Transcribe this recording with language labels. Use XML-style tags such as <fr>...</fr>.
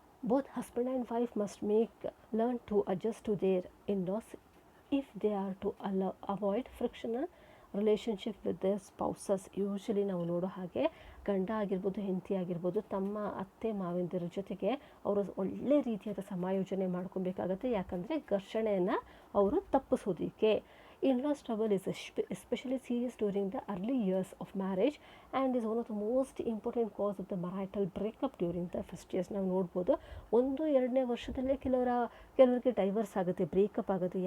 <en>Both husband and wife must learn to adjust to their in laws if they are to avoid frictional relationship with their spouses.</en> <kn>Usually ನಾವು ನೋಡೋ ಹಾಗೆ ಗಂಡ ಆಗಿರ್ಬೋದು, ಹೆಂಡತಿ ಆಗಿರ್ಬೋದು, ತಮ್ಮ ಅತ್ತೆ ಮಾವಂದಿರ ಜೊತೆಗೆ ಅವರು ಒಳ್ಳೆ ರೀತಿಯಾದ ಸಮಾಯೋಜನೆ ಮಾಡ್ಕೊಬೇಕಾಗತ್ತೆ. ಯಾಕಂದರೆ ಘರ್ಷಣೆಯನ್ನು ಅವರು ತಪ್ಪಿಸೋದಕ್ಕೆ.</kn> <en>In-laws trouble is especially serious during the early years of marriage and is one of the most important cause of the marital breakup during the first years.</en> <kn>ನಾವು ನೋಡ್ಬೋದು 1-2ನೇ ವರ್ಷದಲ್ಲೇ ಕೆಲವರಿಗೆ ಡೈವರ್ಸ್ ಆಗುತ್ತೆ, ಬ್ರೇಕಪ್ ಆಗುತ್ತೆ.</kn>